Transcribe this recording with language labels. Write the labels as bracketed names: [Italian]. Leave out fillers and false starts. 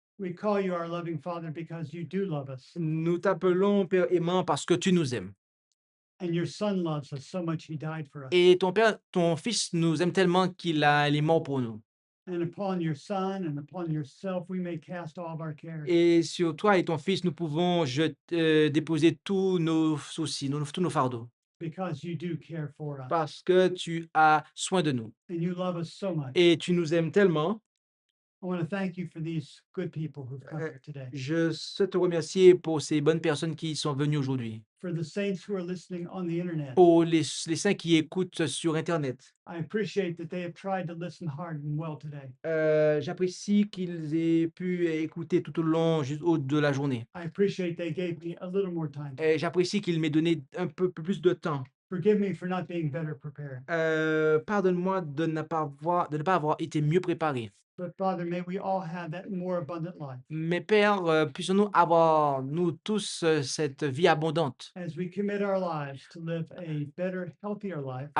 [English] we call you our loving Father because you do love us. [French] nous t'appelons Père aimant parce que tu nous aimes. [English] And your Son loves us so much, He died for us. [French] Et ton Père, ton Fils nous aime tellement qu'il est mort pour nous. [English] And upon your Son and upon yourself, we may cast all of our cares. [French] Et sur toi et ton Fils, nous pouvons déposer tous nos soucis, tous nos fardeaux, [English] Because you do care for us. [French] parce que tu as soin de nous. [English] And you love us so much. [French] Et tu nous aimes tellement. [English] I want to thank you for these good people who've come here today. [French] Je souhaite te remercier pour ces bonnes personnes qui sont venues aujourd'hui, [English] For the saints who are listening on the internet. [French] pour les saints qui écoutent sur Internet. [English] I appreciate that they have tried to listen hard and well today. [French] J'apprécie qu'ils aient pu écouter tout au long de la journée. [English] I appreciate they gave me a little more time. [French] Et j'apprécie qu'ils m'aient donné un peu plus de temps. [English] Forgive me for not being better prepared. [French] Pardonne-moi de ne pas avoir été mieux préparé. [English] But Father, may we all have that more abundant life [French] Mais Père, puissions-nous avoir, nous tous, cette vie abondante, [English] as we commit our lives to live a better, healthier life,